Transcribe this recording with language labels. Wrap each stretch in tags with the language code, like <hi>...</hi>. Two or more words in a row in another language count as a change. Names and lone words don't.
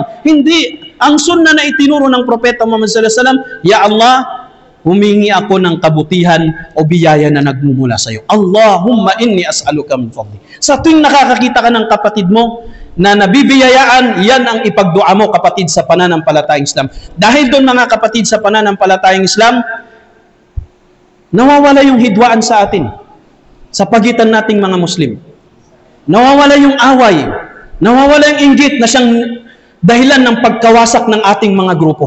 <tl>Hindi. Ang sunnah na itinuro ng Propeta Muhammad</tl> <ar>صلى الله عليه وسلم, يا الله,</ar> <tl>humingi ako ng kabutihan o biyaya na nagmumula sa iyo.</tl> <ar>اللهم إني أسألك من فضلك.</ar> <tl>Sa tuwing nakakakita ka ng kapatid mo na nabibiyayaan, yan ang ipagdua mo, kapatid, sa pananampalatayang Islam. Dahil doon, mga kapatid, sa pananampalatayang Islam, nawawala yung hidwaan sa atin, sa pagitan nating mga Muslim. Nawawala yung away, nawawala yung inggit na siyang dahilan ng pagkawasak ng ating mga grupo.</tl>